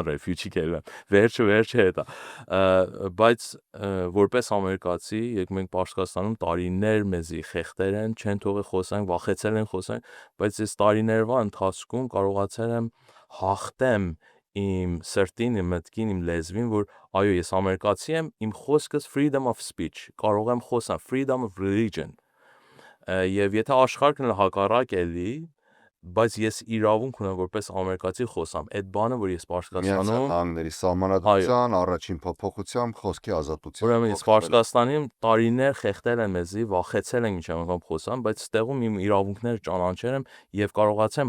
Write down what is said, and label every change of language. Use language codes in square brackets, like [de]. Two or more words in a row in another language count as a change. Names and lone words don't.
[hy] refugee կելեմ, վերջը է դա, բայց որպես ամերիկացի, երբ մենք Պարսկաստանում տարիներ մեզի խեղդեր են, չեն թողել խոսանք, վախեցել են խոսանք, բայց այս տարիներվա ընթացքում կարողացել եմ հաղթեմ իմ սրտին, իմ մտքին, իմ լեզվին, որ այո, ես ամերիկացի եմ, իմ խոսքս [en] freedom of speech, [hy] կարող եմ խոսալ, [en] freedom of religion, [hy] եւ եթե աշխարհն հակառակ էլի, բայց ես իրավունք ունեմ որպես ամերիկացի խոսամ, այդ բանը, որ ես Պարսկաստանում Նահանգների սահմանադրության, առաջին փոփոխությամբ խոսքի ազատություն։ Ուրեմն ես Պարսկաստանում տարիներ խեղդել եմ մեզի, վախեցել եմ ինչա անգամ խոսամ, բայց ստեղում իմ իրավունքները ճանաչել եմ եւ կարողացեմ